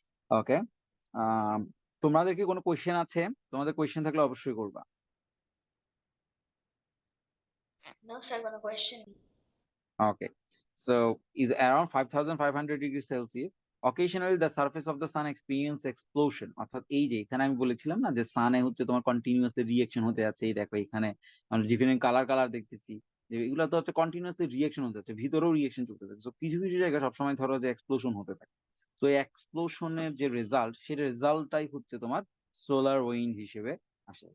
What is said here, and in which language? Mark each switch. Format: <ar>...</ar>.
<bn>ওকে, তোমাদের কি কোনো কোয়েশ্চেন আছে? তোমাদের কোয়েশ্চেন থাকলে অবশ্যই করবা।</bn> <en>No, sir,</en> <bn>কোনো question নেই।</bn> <en>Okay. So is around 5500 degrees Celsius. Occasionally the surface of the sun experience explosion.</en> <bn>অর্থাৎ এই যে এখানে আমি বলেছিলাম না যে সানে হচ্ছে তোমার কন্টিনিউয়াসলি রিঅ্যাকশন হতে আছে। এই দেখো এখানে আমরা ডিফারেন্ট কালার কালার দেখতেছি, যে এগুলো তো হচ্ছে কন্টিনিউয়াসলি রিঅ্যাকশন হতে আছে, ভিতরেও রিঅ্যাকশন চলতে থাকে। তো কিছু কিছু জায়গায় সবসময় ধরো যে এক্সপ্লোশন হতে থাকে। তো এই এক্সপ্লোশনের যে রেজাল্ট, সেই রেজাল্টটাই হচ্ছে তোমার সোলার উইন্ড হিসেবে আসে।</bn>